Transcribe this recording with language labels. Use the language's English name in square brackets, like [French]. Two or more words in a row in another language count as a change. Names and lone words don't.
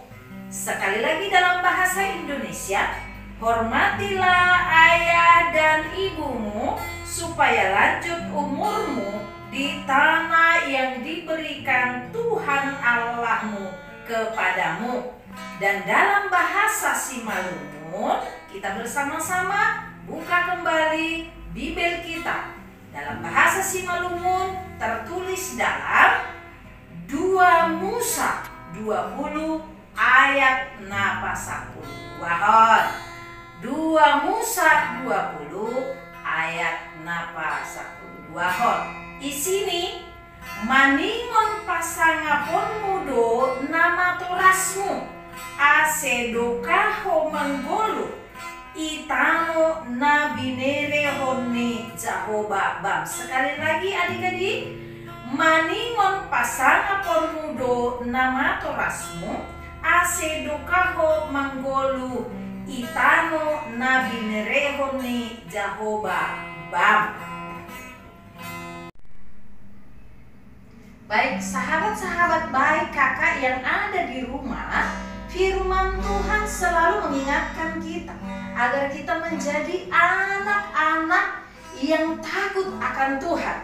[Indonesian] Sekali lagi dalam bahasa Indonesia, hormatilah ayah dan ibumu supaya lanjut umurmu di tanah yang diberikan Tuhan Allahmu kepadamu. Dan dalam bahasa Simalungun, kita bersama-sama buka kembali Bibel kita. Dalam bahasa Simalungun tertulis dalam 2 Musa 20 ayat 10. Wahon 2 Musa 20 ayat 10. [Batak Simalungun] Wahon isini maningon pasangapon mudo nama torasmu asedokaho manggolu itano nabinere honni Jahoba bam. [Indonesian] Sekali lagi adik-adik, [Batak Simalungun] maningon pasangapon mudo nama torasmu asedokaho manggolu itano nabinere honni Jahoba bam. [Indonesian] Baik sahabat-sahabat baik kakak yang ada di rumah, firman Tuhan selalu mengingatkan kita agar kita menjadi anak-anak yang takut akan Tuhan.